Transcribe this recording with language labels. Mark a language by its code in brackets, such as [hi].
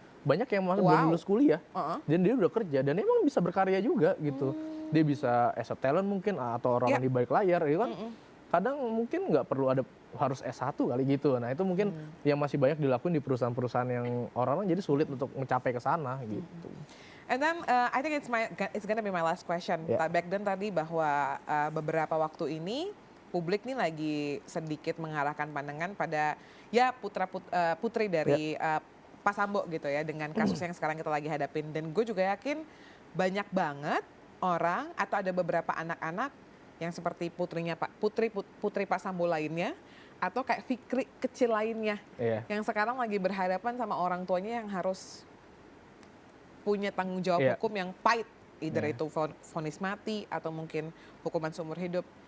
[id] Banyak yang masih belum lulus kuliah, dan dia udah kerja dan emang bisa berkarya juga gitu. Dia bisa [en] as a talent [id] mungkin atau orang di balik layar, itu kan. Kadang mungkin nggak perlu ada harus S1 kali gitu. Nah itu mungkin yang masih banyak dilakuin di perusahaan-perusahaan yang orang-orang jadi sulit untuk mencapai ke sana gitu. [en] And then I think it's gonna be my last question. Back then [id] tadi bahwa beberapa waktu ini publik nih lagi sedikit mengarahkan pandangan pada ya putri dari Pak Sambo gitu ya dengan kasus yang sekarang kita lagi hadapin. Dan gue juga yakin banyak banget orang atau ada beberapa anak-anak yang seperti putri Pak Sambo lainnya atau kayak Fikri kecil lainnya yang sekarang lagi berhadapan sama orang tuanya yang harus punya tanggung jawab hukum yang pahit, either itu vonis mati atau mungkin hukuman seumur hidup.